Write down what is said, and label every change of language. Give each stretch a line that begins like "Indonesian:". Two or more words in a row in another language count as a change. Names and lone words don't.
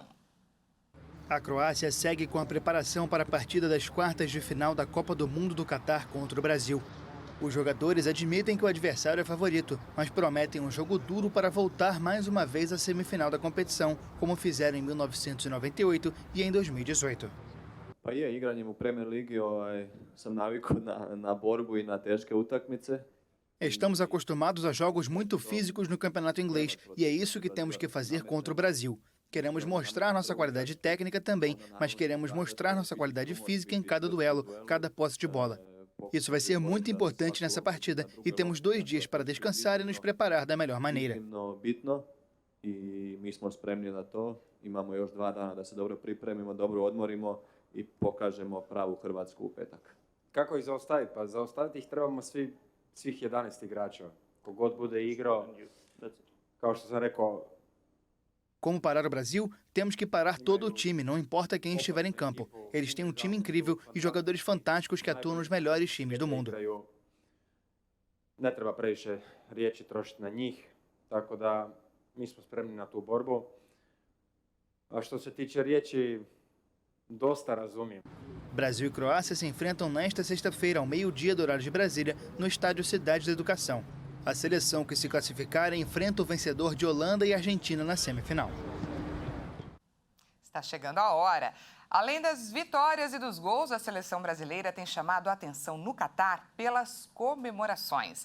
Portuguese: A Croácia segue com a preparação para a partida das quartas de final da Copa do Mundo do Catar contra o Brasil. Os jogadores admitem que o adversário é favorito, mas prometem um jogo duro para voltar mais uma vez à semifinal da competição, como fizeram em 1998 e em 2018.
Croatian: Pa je, igranjem u Premier Ligi sam navikao na borbu e na teške utakmice.
Portuguese: Estamos acostumados a jogos muito físicos no campeonato inglês e é isso que temos que fazer contra o Brasil. Queremos mostrar nossa qualidade técnica também, mas queremos mostrar nossa qualidade física em cada duelo, cada posse de bola. Isso vai ser muito importante nessa partida e temos 2 dias para descansar e nos preparar da melhor maneira.
Croatian: I mi smo spremni na to. Imamo još 2 dana da se dobro pripremimo, dobro odmorimo i pokažemo pravu Hrvatsku u petak. Kako ih zaustaviti? Pa zaustaviti ih trebamo svih 11 igrača. kogod bude igrao, kao što sam rekao,
Portuguese: Como parar o Brasil? Temos que parar todo o time, não importa quem estiver em campo. Eles têm um time incrível e jogadores fantásticos que atuam nos melhores times do mundo.
Croatian: ne treba previše riječi trošiti na njih, tako da mi smo spremni na tu borbu. A što se tiče riječi, dosta razumijem.
Portuguese: Brasil e Croácia se enfrentam nesta sexta-feira, ao meio-dia do horário de Brasília, no estádio Cidade da Educação. A seleção que se classificar enfrenta o vencedor de Holanda e Argentina na semifinal. Está chegando a hora. Além das vitórias e dos gols, a seleção brasileira tem chamado a atenção no Catar pelas comemorações.